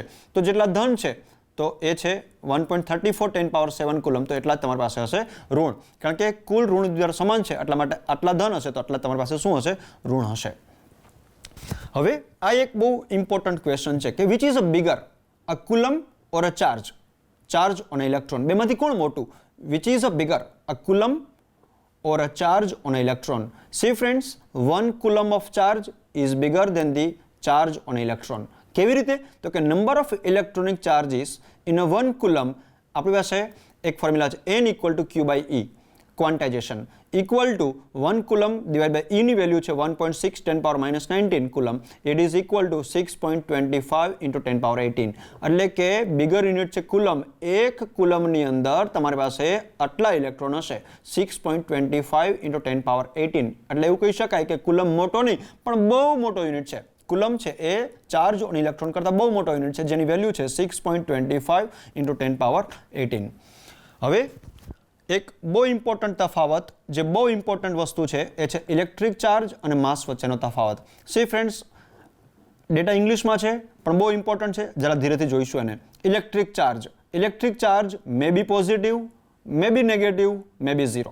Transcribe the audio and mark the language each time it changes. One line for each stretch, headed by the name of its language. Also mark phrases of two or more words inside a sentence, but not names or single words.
Gujarati: તો જેટલા ધન છે તો એ છે 1.34 10 પાવર 7 કુલમ, તો એટલા જ તમારી પાસે હશે ઋણ. કારણ કે કુલ ઋણ વિદ્યુતભાર સમાન છે, એટલા માટે આટલા ધન હશે તો આટલા તમારી પાસે શું હશે ઋણ હશે. હવે આ એક બહુ
English: important question
Gujarati: છે કે
English: which is a bigger, a coulomb or a charge on electron?
Gujarati: બેમાંથી કોણ મોટું?
English: Which is a bigger, a coulomb or a charge on an electron? See friends, 1 coulomb of charge is bigger than the charge on an electron.
Gujarati: કેવી રીતે? તો કે
English: number of electronic charges in a 1 coulomb,
Gujarati: આપણી પાસે એક ફોર્મ્યુલા છે
English: n equal to q by e, quantization equal to 1 coulomb divided by e
Gujarati: ની વેલ્યુ છે
English: 1.6 10 power -19 coulomb. It is equal to 6.25 into 10 power 18.
Gujarati: એટલે કે
English: bigger unit
Gujarati: છે કુલમ. એક કુલમની અંદર તમારી પાસે આટલા ઇલેક્ટ્રોન હશે
English: 6.25 into 10 power 18.
Gujarati: એટલે એવું કહી શકાય કે કુલમ મોટો નહીં પણ બહુ મોટો યુનિટ છે. કુલમ છે એ
English: charge on electron
Gujarati: કરતાં બહુ મોટો યુનિટ છે જેની વેલ્યુ છે
English: 6.25 into 10 power 18.
Gujarati: હવે એક બહુ ઇમ્પોર્ટન્ટ તફાવત, જે બહુ ઇમ્પોર્ટન્ટ વસ્તુ છે એ છે
English: electric charge
Gujarati: અને માસ વચ્ચેનો તફાવત.
English: See friends,
Gujarati: ડેટા ઇંગ્લિશમાં છે પણ બહુ ઇમ્પોર્ટન્ટ છે, જરા ધીરેથી જોઈશું એને.
English: Electric charge may be positive, may be negative, may be zero.